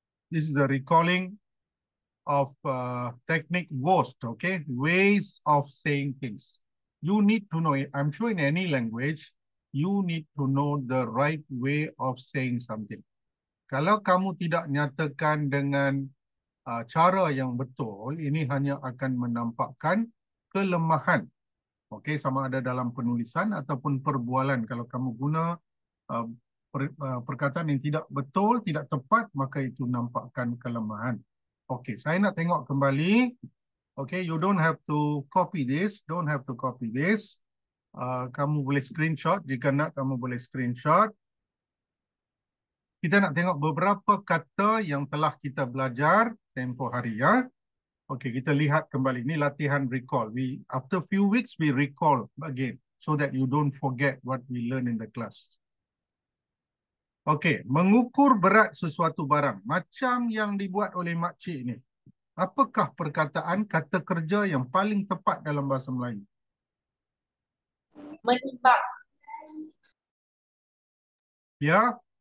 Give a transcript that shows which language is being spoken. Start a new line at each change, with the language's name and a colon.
English: This is the recalling of technique WOST, okay? Ways of saying things. You need to know, I'm sure in any language, you need to know the right way of saying something.
Malay: Kalau kamu tidak nyatakan dengan cara yang betul, ini hanya akan menampakkan kelemahan. Okay, sama ada dalam penulisan ataupun perbualan. Kalau kamu guna uh, perkataan yang tidak betul, tidak tepat, maka itu nampakkan kelemahan. Okey, saya nak tengok kembali.
English: Okay, you don't have to copy this. Don't have to copy this.
Malay: Kamu boleh screenshot. Jika nak, kamu boleh screenshot. Kita nak tengok beberapa kata yang telah kita belajar tempoh hari ya. Okay, kita lihat kembali. Ini latihan recall.
English: After few weeks, we recall again so that you don't forget what we learn in the class.
Malay: Okey, mengukur berat sesuatu barang. Macam yang dibuat oleh makcik ni. Apakah perkataan kata kerja yang paling tepat dalam bahasa Melayu? Menimbang. Ya,